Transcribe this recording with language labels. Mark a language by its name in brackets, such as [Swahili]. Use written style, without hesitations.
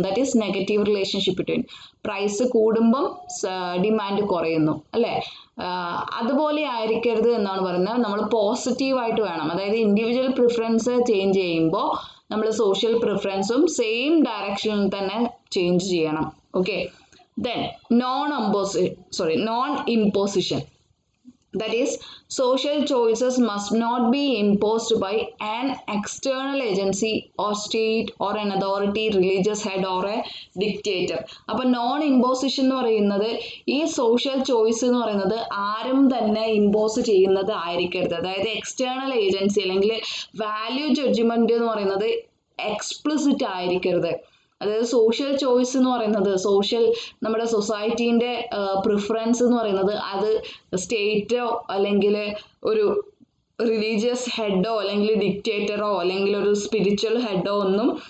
[English] That is negative relationship between. [Malayalam] Price കൂടുമ്പം demand കുറയുന്നു അല്ലേ. അതുപോലെ ആയിരിക്കരുത് എന്നാണ് പറയുന്നത്. നമ്മൾ പോസിറ്റീവായിട്ട് വേണം. അതായത് ഇൻഡിവിജ്വൽ പ്രിഫറൻസ് ചേഞ്ച് ചെയ്യുമ്പോൾ നമ്മൾ സോഷ്യൽ പ്രിഫറൻസും സെയിം ഡയറക്ഷനിൽ തന്നെ ചേഞ്ച് ചെയ്യണം. [English] Okay, then non imposition. That is, social choices must not be imposed by an external agency or state or an authority, religious head or a dictator. [Malayalam] അപ്പോൾ non imposition എന്ന് പറയുന്നത് ഈ social choice എന്ന് പറയുന്നത് ആരും തന്നെ impose ചെയ്യുന്നത് ആയിരിക്കരുത്. അതായത് എക്സ്റ്റേണൽ ഏജൻസി അല്ലെങ്കിൽ വാല്യൂ ജഡ്ജ്മെന്റ് എന്ന് പറയുന്നത് എക്സ്പ്ലിസിറ്റ് ആയിരിക്കരുത്. അതായത് സോഷ്യൽ ചോയ്സ് എന്ന് പറയുന്നത് നമ്മുടെ സൊസൈറ്റീൻ്റെ പ്രിഫറൻസ് എന്ന് പറയുന്നത് അത് സ്റ്റേറ്റോ അല്ലെങ്കിൽ ഒരു റിലീജിയസ് ഹെഡോ അല്ലെങ്കിൽ ഡിക്റ്റേറ്ററോ അല്ലെങ്കിൽ ഒരു സ്പിരിച്വൽ ഹെഡോ ഒന്നും